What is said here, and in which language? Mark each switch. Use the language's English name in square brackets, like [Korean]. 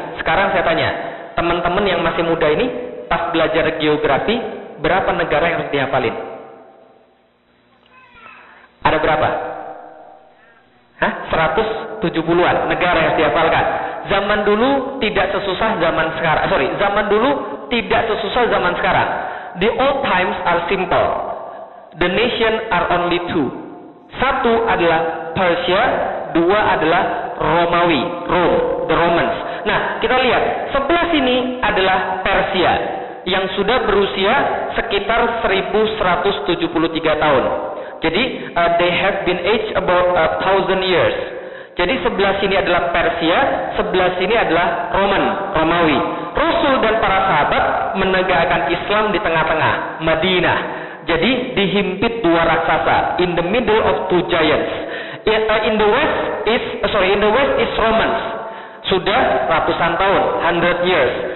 [Indonesian] Sekarang saya tanya, teman-teman yang masih muda ini, pas belajar geografi, berapa negara yang harus dihafalin? Ada berapa? 170-an negara yang harus dihafalkan. Zaman dulu tidak sesusah zaman sekarang. Zaman dulu tidak sesusah zaman sekarang. [English] The old times are simple. The nation are only two. [Indonesian] Satu adalah Persia, dua adalah Romawi, Rome, [English] the Romans. [Indonesian] Nah, kita lihat, sebelah sini adalah Persia yang sudah berusia sekitar 1173 tahun. [English] Jadi, they have been aged about 1,000 years. [Indonesian] Jadi sebelah sini adalah Persia, sebelah sini adalah Romawi. Rasul dan para sahabat menegakkan Islam di tengah-tengah, Madinah. Jadi dihimpit dua raksasa, [English] in the middle of two giants. In the west is Romans. [Indonesian] Sudah ratusan tahun, [English] 100 years.